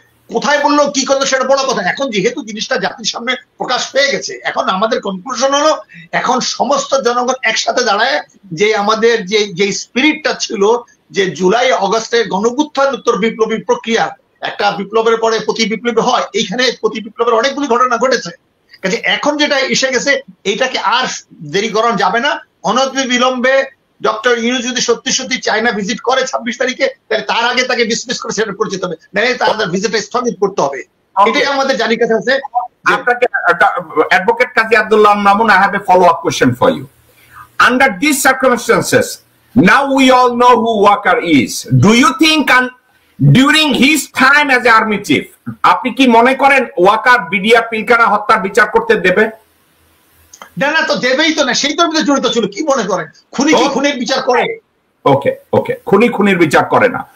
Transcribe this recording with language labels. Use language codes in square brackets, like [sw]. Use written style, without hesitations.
[bn] কোথায় বললো কি করলো সেটা বড় কথা। এখন যেহেতু জিনিসটা জাতির সামনে প্রকাশ পেয়ে গেছে, এখন আমাদের কনক্লুশন হলো এখন সমস্ত জনগণ একসাথে দাঁড়ায় যে আমাদের যে স্পিরিটটা ছিল যে জুলাই অগস্টে গণঅভ্যুত্থান উত্তর বিপ্লবী প্রক্রিয়া, একটা বিপ্লবের পরে প্রতি বিপ্লবী হয়, এইখানে প্রতি বিপ্লবের অনেকগুলি ঘটনা ঘটেছে। কাজে এখন যেটা এসে গেছে এইটাকে আর দেরি করানো যাবে না। অনতিবিলম্বে ডক্টর ইউনূস যদি সত্যি চায়না ভিজিট করে 26 তারিখে, তাহলে তার আগে তাকে ডিসমিস করে সেটা পরিচিত হবে, নাহলে তার ভিজিটটা স্থগিত করতে হবে। এটাই আমাদের জানি কাছে আছে। [en] আপনাকে advocate Kazi Abdullah Al Mamun, I have a follow-up question for you. Under these circumstances, now we all know who Walker is. Do you think during his time as army chief, [bn] আপনি কি মনে করেন ওয়াকার বিডিআর পিলখানা হত্যার বিচার করতে দেবে? না তো দেবেই তো না, সেই তো জড়িত ছিল। কি মনে করেন খুনি কি খুনের বিচার করে? ওকে, খুনির বিচার করে না।